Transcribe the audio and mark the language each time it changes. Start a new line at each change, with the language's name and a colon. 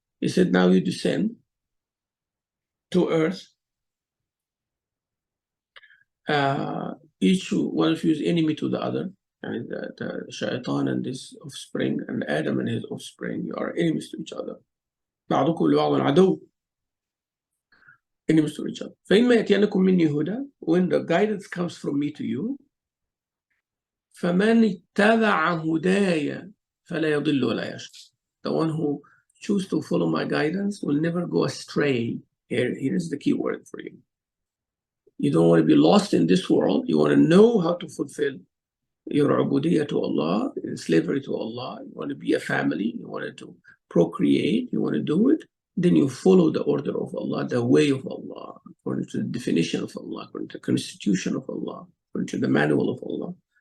English: He said, now you descend to earth. Each one of you is enemy to the other. And the shaitan and his offspring and Adam and his offspring, you are enemies to each other.
Arabic: بعضكم لبعض عدو.
English: Enemies to each other.
Arabic: فإما يأتينكم مني هدى,
English: when the guidance comes from me to you,
Arabic: فمن اتبع هداي فلا يضل ولا يشقى.
English: The one who chooses to follow my guidance will never go astray. Here is the key word for you. You don't want to be lost in this world. You want to know how to fulfill your ubudiyya to Allah, slavery to Allah. You want to be a family. You want to procreate. You want to do it. Then you follow the order of Allah, the way of Allah, according to the definition of Allah, according to the constitution of Allah, according to the manual of Allah.